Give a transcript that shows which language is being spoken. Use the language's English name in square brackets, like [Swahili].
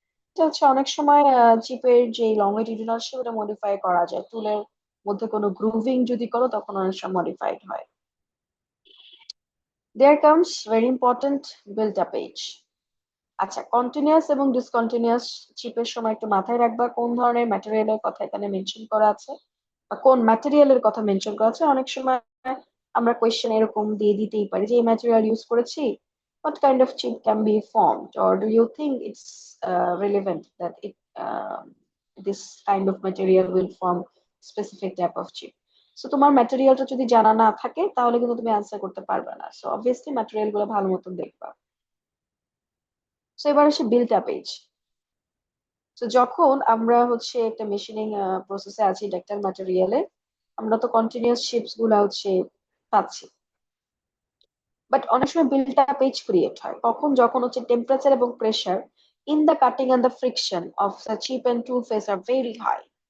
[Bangla] এটা হচ্ছে অনেক সময় চিপের যে লংগিটিউডিনাল শেপ ওটা মডিফাই করা যায়, টুলের মধ্যে কোনো গ্রুভিং যদি করো তখন অনেক সময় মডিফাইড হয়। [English] There comes very important built up edge. [Bangla] আচ্ছা, কন্টিনিউয়াস এবং ডিসকন্টিনিউয়াস চিপের সময় একটু মাথায় রাখবা কোন ধরনের ম্যাটেরিয়ালের কথা এখানে মেনশন করা আছে বা কোন ম্যাটেরিয়ালের কথা মেনশন করা আছে। অনেক সময় আমরা কোয়েশ্চেন এরকম দিয়ে দিতেই পারি যে এই ম্যাটেরিয়াল ইউজ করেছি, [English] what kind of chip can be formed, or do you think it's relevant that this kind of material will form specific type of chip? [Bangla] So তোমার ম্যাটেরিয়ালটা যদি জানা না থাকে তাহলে কিন্তু তুমি অ্যান্সার করতে পারবে না, সো অবভিয়াসলি ম্যাটেরিয়াল গুলো ভালো মতন দেখবা। সো এবার আসে বিল্ট আপ এজ। তো যখন আমরা হচ্ছে একটা মেশিনিং প্রসেসে আছি ডাক্তার ম্যাটেরিয়ালে, আমরা তো কন্টিনিউয়াস শিপস গুলা হচ্ছে পাচ্ছি, বাট অনেক সময় বিল্ট আপ এজ ক্রিয়েট হয় কখন, যখন হচ্ছে টেম্পারেচার এবং pressure [English] In the cutting and the friction of the chip and tool face are very high.